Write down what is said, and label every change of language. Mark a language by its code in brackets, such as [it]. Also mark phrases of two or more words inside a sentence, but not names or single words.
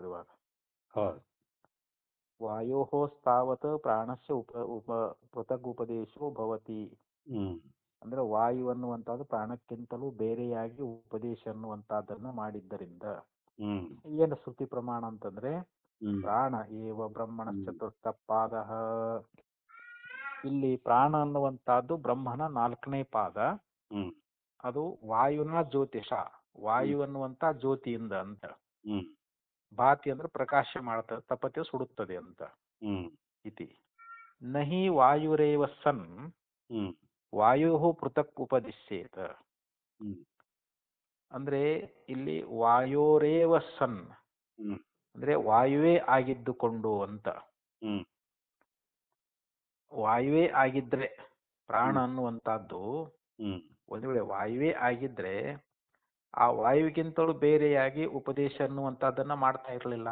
[kn] ಇವಾಗ [sa] ವಾಯೋಹೋ ಸ್ಥಾವತ್ ಪ್ರಾಣಸ್ಯ ಪೃಥಗ್ ಉಪದೇಶೋ ಭವತಿ, [kn] ಅಂದ್ರೆ ವಾಯು ಅನ್ನುವಂತಹದ್ದು ಪ್ರಾಣಕ್ಕಿಂತಲೂ ಬೇರೆಯಾಗಿ ಉಪದೇಶ ಅನ್ನುವಂತಹದ್ದನ್ನ ಮಾಡಿದ್ದರಿಂದ ಏನು ಶ್ರುತಿ ಪ್ರಮಾಣ ಅಂತಂದ್ರೆ [sa] ಪ್ರಾಣ ಏವ ಬ್ರಹ್ಮಣ ಚತುರ್ಥ ಪಾದ. [kn] ಇಲ್ಲಿ ಪ್ರಾಣ ಅನ್ನುವಂತಹದ್ದು ಬ್ರಹ್ಮನ 4ನೇ ಪಾದ. ಅದು [sa] ವಾಯುನ ಜ್ಯೋತಿಷ, [kn] ವಾಯು ಅನ್ನುವಂತ ಜ್ಯೋತಿಯಿಂದ ಅಂತ. ಭಾತಿ ಅಂದ್ರೆ ಪ್ರಕಾಶ ಮಾಡ್ತದೆ, ತಪತಿ ಸುಡುತ್ತದೆ ಅಂತ. [sa] ಇತಿ ನಹಿ ವಾಯುರೇವ ಸನ್ ವಾಯೋ ಪೃಥಕ್ ಉಪದಿಶ್ಯೇತ. [kn] ಅಂದ್ರೆ ಇಲ್ಲಿ [sa] ವಾಯೋರೇವ ಸನ್ [kn] ಅಂದ್ರೆ ವಾಯುವೇ ಆಗಿದ್ದುಕೊಂಡು ಅಂತ. ವಾಯುವೇ ಆಗಿದ್ರೆ ಪ್ರಾಣ ಅನ್ನುವಂತಹದ್ದು ಒಂದು ವೇಳೆ ವಾಯುವೇ ಆಗಿದ್ರೆ ಆ ವಾಯುವಿಗಿಂತಲೂ ಬೇರೆಯಾಗಿ ಉಪದೇಶ ಅನ್ನುವಂಥದ್ದನ್ನ ಮಾಡ್ತಾ ಇರಲಿಲ್ಲ.